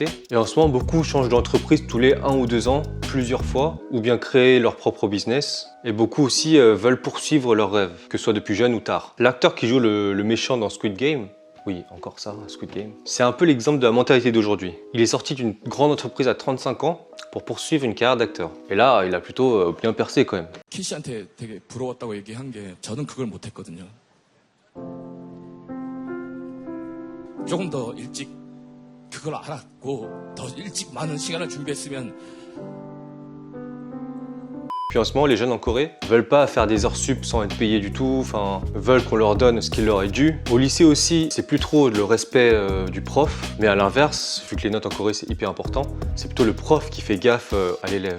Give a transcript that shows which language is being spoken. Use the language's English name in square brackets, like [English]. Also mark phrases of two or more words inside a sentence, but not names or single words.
[French] Et en ce moment, beaucoup changent d'entreprise tous les 1 ou 2 ans, plusieurs fois, ou bien créer leur propre business. Et beaucoup aussi veulent poursuivre leurs rêves, que ce soit depuis jeune ou tard. L'acteur qui joue le méchant dans Squid Game, oui, encore ça, Squid Game, c'est un peu l'exemple de la mentalité d'aujourd'hui. Il est sorti d'une grande entreprise à 35 ans pour poursuivre une carrière d'acteur. Et là, il a plutôt bien percé quand même. [Korean] 키 씨한테 되게 부러웠다고 얘기한 게 저는 그걸 못했거든요. 조금 더 일찍 그걸 알았고 더 일찍 많은 시간을 준비했으면. [French] Puis en ce moment, les jeunes en Corée veulent pas faire des heures sup sans être payés du tout, enfin, veulent qu'on leur donne ce qu'il leur est dû. Au lycée aussi, c'est plus trop le respect du prof, mais à l'inverse, vu que les notes en Corée c'est hyper important, c'est plutôt le prof qui fait gaffe à l'élève.